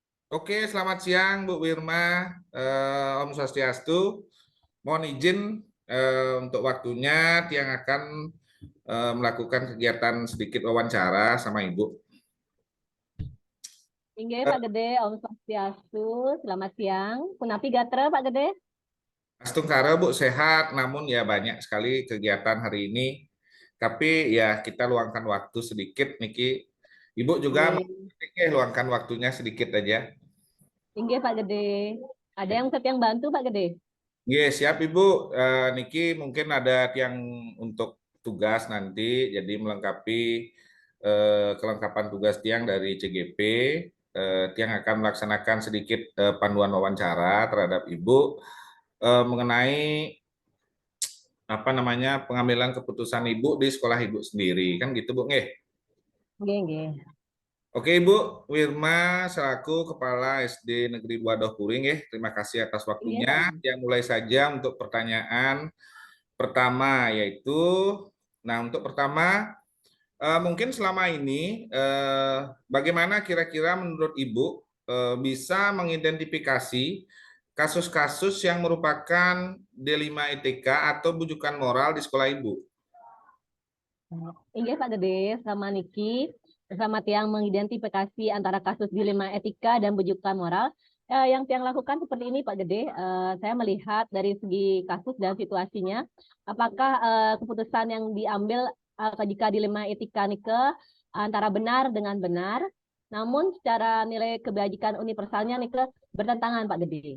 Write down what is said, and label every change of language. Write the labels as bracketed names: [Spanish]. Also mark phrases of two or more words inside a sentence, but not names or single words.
[Indonesian] Oke, selamat siang Bu Wirma, [Balinese] Om Swastiastu. [Indonesian] Mohon izin untuk waktunya yang akan melakukan kegiatan sedikit wawancara sama Ibu. Inggih Eh, Pak Gede, [Balinese] Om Swastiastu. [Indonesian] Selamat siang. [Balinese] Punapi gatra [Indonesian] Pak Gede? Astungkara Bu sehat, namun ya banyak sekali kegiatan hari ini. Tapi ya kita luangkan waktu sedikit, Niki. Ibu juga Inggih. luangkan waktunya sedikit aja. Inggih Pak Gede. Ada yang yang bantu Pak Gede? Iya, siap Ibu. Niki mungkin ada yang untuk tugas nanti, jadi melengkapi kelengkapan tugas tiang dari CGP. Tiang akan melaksanakan sedikit panduan wawancara terhadap Ibu mengenai apa namanya pengambilan keputusan Ibu di sekolah Ibu sendiri, kan gitu Bu? Nggih. [Balinese] Inggih, inggih. [Indonesian] Oke Ibu Wirma selaku Kepala SD Negeri 2 Dohpuring, terima kasih atas Inggih waktunya. Pak Gede. Yang mulai saja untuk pertanyaan pertama yaitu, nah untuk pertama mungkin selama ini bagaimana kira-kira menurut Ibu bisa mengidentifikasi kasus-kasus yang merupakan D5 ETK atau bujukan moral di sekolah Ibu? Inggih Pak Gede, sama Niki. Bersama tiang mengidentifikasi antara kasus dilema etika dan bujukan moral. Yang tiang lakukan seperti ini Pak Gede. Saya melihat dari segi kasus dan situasinya, apakah keputusan yang diambil jika dilema etika Nike antara benar dengan benar, namun secara nilai kebajikan universalnya Nike bertentangan Pak Gede.